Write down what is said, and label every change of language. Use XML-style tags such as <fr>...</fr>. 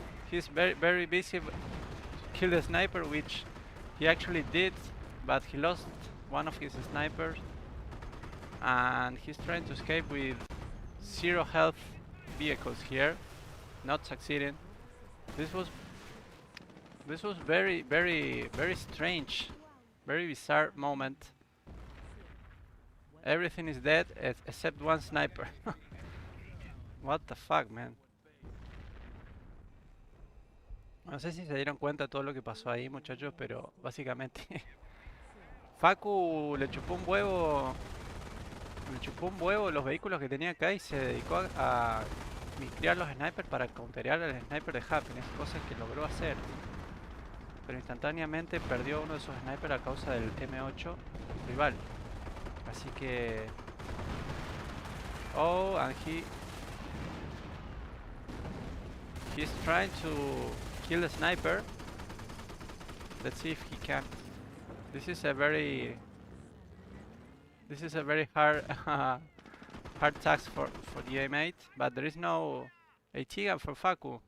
<en>He's very busy to kill the sniper, which he actually did, but he lost one of his snipers, and he's trying to escape with 0 health vehicles here, not succeeding. This was very strange, very bizarre moment. Everything is dead except one sniper. What the fuck, man.</en> <es>No sé si se dieron cuenta de todo lo que pasó ahí, muchachos, pero básicamente Facu le chupó un huevo los vehículos que tenía acá y se dedicó a miscrear los snipers para counterear al sniper de Happiness, cosa que logró hacer. Pero instantáneamente perdió uno de esos snipers a causa del M8 rival. Así que...</es> <en>Oh, and he's trying to kill the sniper. Let's see if he can. This is a very hard hard task for the M8, but there is no AT gun for Faku.</en>